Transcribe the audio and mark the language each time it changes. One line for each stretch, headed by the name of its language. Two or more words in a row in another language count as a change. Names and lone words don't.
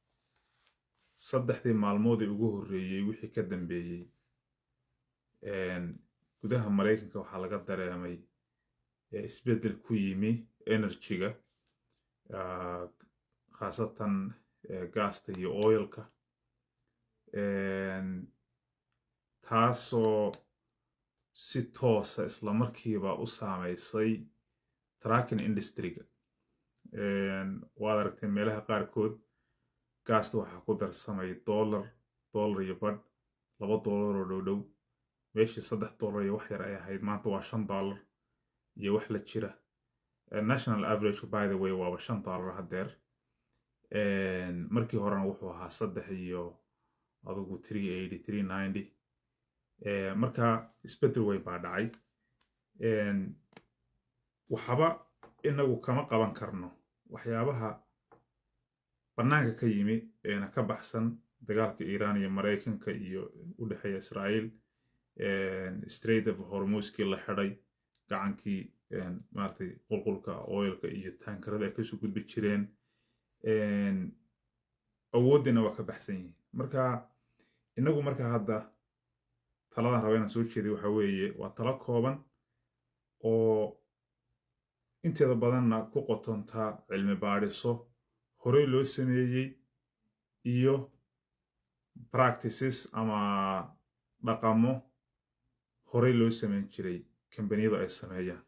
Somali: 3 maalmood ugu horreeyay wixii ka dambeeyay gudaha Mareykanka waxaa laga dareemay isbedel ku yimi energy-ga, khaasatan gaasta iyo oilka, taasoo si toosa isla markiiba u saameysay
English: trucking industry-ga.
Somali: waad aragteen meelaha qaarkood gaasta waxaa ku darsamay $1 iyo badh, $2 oo dhowdhow, meeshii $3 iyo wax yar ay ahayd maanta waa $5 iyo wax la jira.
English: National average by the way
Somali: waa $5 hadeer. markii horena wuxuu ahaa 3 iyo adigu 380 390. marka isbedel way baa dhacay. waxaba inagu kama qaban karno waxyaabaha banaanka ka yimi ka baxsan dagaalka Iiraan iyo Mareykanka iyo u dhaxeeya Israa'iil. Strait of Hormuz la xiray, gacankii maartay qulqulka oilka iyo tankarada ay kasoo gudbi jireen. awoodina waa ka baxsan yihiin. marka inagu marka hadda taladan raba inaan soo jeediyo waxa weeye waa talo kooban oo inteeda badanna ku qotonta cilmi baadhiso horey loo sameeyey iyo practices ama dhaqamo horey loo sameyn jiray kambaniyadu ay sameeyaan.